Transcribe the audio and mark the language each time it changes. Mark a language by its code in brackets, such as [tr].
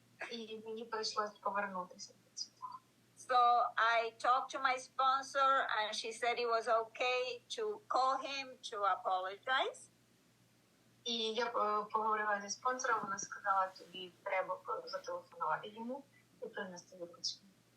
[uk] І мені прийшлось повернутися. [en] So I talked to my sponsor and she said it was okay to call him to apologize. [uk] І я поговорила зі спонсором, вона сказала, тобі треба зателефонувати йому і принести вибачення.